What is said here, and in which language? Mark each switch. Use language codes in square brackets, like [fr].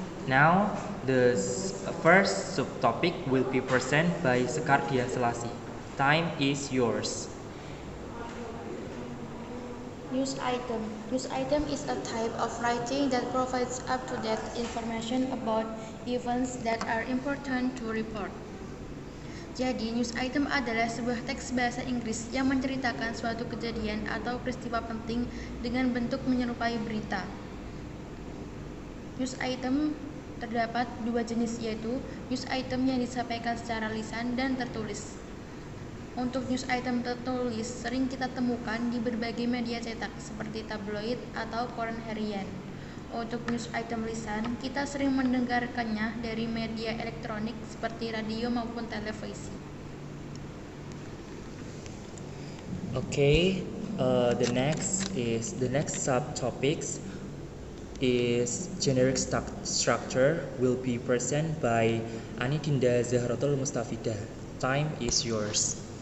[en] Now, the first subtopic will be presented by Sekar Dian Selasih. Time is yours. News item. News item is a type of writing that provides up-to-date information about events that are important to report. [id] Jadi, news item adalah sebuah teks bahasa Inggris yang menceritakan suatu kejadian atau peristiwa penting dengan bentuk menyerupai berita. News item terdapat dua jenis, yaitu news item yang disampaikan secara lisan dan tertulis. Untuk news item tertulis sering kita temukan di berbagai media cetak seperti tabloid atau koran harian. Untuk news item lisan, kita sering mendengarkannya dari media elektronik seperti radio maupun televisi. [en] Okay, the next subtopics is generic structure will be presented by Anidinda Zahratul Mustafidah. Time is yours.